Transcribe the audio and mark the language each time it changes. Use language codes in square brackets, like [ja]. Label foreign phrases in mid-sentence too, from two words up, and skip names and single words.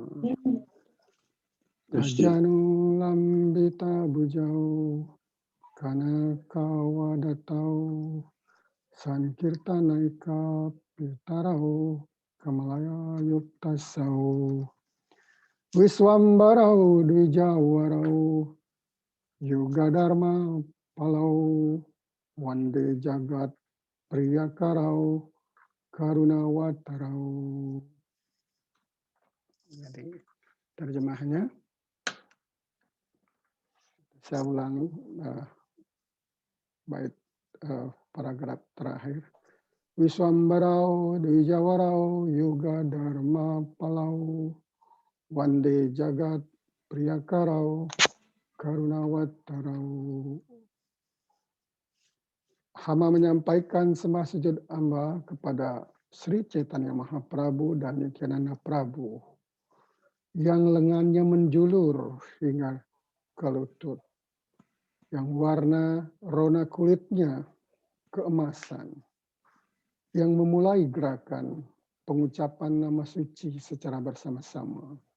[sa] जानु लम्बित बुजौ, कनक वदतौ, संकीर्तनैक पितरौ, कमलय युक्तसौ, विश्वम्बरौ द्विजवरौ, युग धर्म पालौ, वन्दे जगत् प्रियकरौ, करुणावतारौ. [id] Jadi terjemahnya, saya ulangi bait paragraf terakhir. [sa] विश्वम्बरौ द्विजवरौ युग धर्म पालौ, वन्दे जगत् प्रियकरौ, करुणावतारौ. [id] Hama menyampaikan sembah sujud hamba kepada Sri Chaitanya Mahaprabhu dan Nityananda Prabhu yang lengannya menjulur hingga ke lutut, yang warna rona kulitnya keemasan, yang memulai gerakan pengucapan nama suci secara bersama-sama,